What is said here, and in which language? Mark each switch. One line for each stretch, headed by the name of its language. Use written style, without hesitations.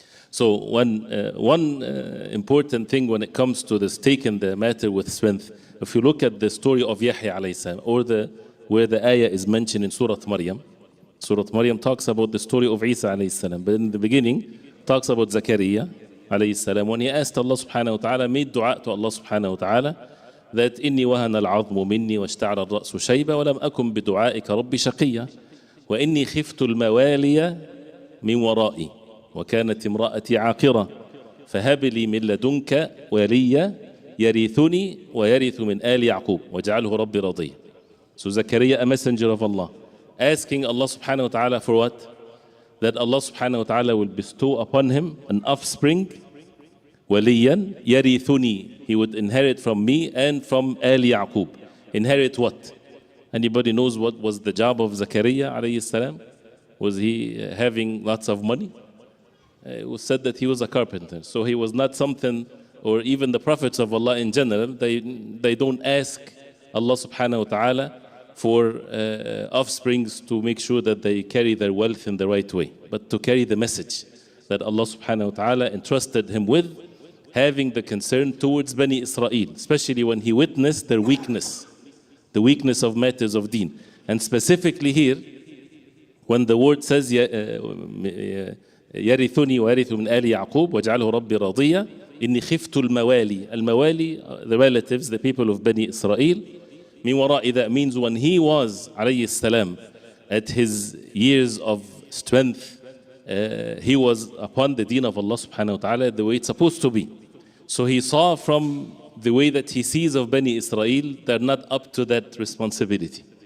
English: So one important thing when it comes to this taking the matter with strength, if you look at the story of Yahya alayhi salam, or where the ayah is mentioned in Surah Maryam. Surah Maryam talks about the story of Isa alayhi salam, but in the beginning talks about Zakaria alayhi salam. When he asked Allah subhanahu wa ta'ala, made dua to Allah subhanahu wa ta'ala, that
Arabic: إني وهن العظم مني واشتعل الرأس شيبة ولم أكن بدعائك ربي شقيا وإني خفت الموالي من ورائي وكانت امرأتي عاقرة فهب لي من لدنك وليا يرثني ويرث من آل يعقوب واجعله ربي رضيا.
English: So Zakaria, a messenger of Allah, asking Allah subhanahu wa ta'ala for what? That Allah subhanahu wa ta'ala will bestow upon him an offspring,
Arabic: waliyan yarithuni,
English: he would inherit from me and from Al Yaqub. Inherit what? Anybody knows what was the job of Zakaria alayhi salam? Was he having lots of money? It was said that he was a carpenter. So he was not something, or even the prophets of Allah in general, they don't ask Allah subhanahu wa ta'ala for offsprings to make sure that they carry their wealth in the right way, but to carry the message that Allah subhanahu wa ta'ala entrusted him with, having the concern towards Bani Israel, especially when he witnessed their weakness, the weakness of matters of deen. And specifically here, when the word says,
Arabic: يَرِثُنِي وَيَرِثُ مِنْ آلِ يَعْقُوبَ وَاجْعَلْهُ رَبِّ رَضِيًّا إِنِّي خِفْتُ الْمَوَالِي.
English: Al-Mawali, the relatives, the people of Bani Israel.
Arabic: Min wara'i,
English: that means when he was, alayhi salam, at his years of strength, he was upon the deen of Allah subhanahu wa ta'ala the way it's supposed to be. So he saw from the way that he sees of Bani Israel, they're not up to that responsibility.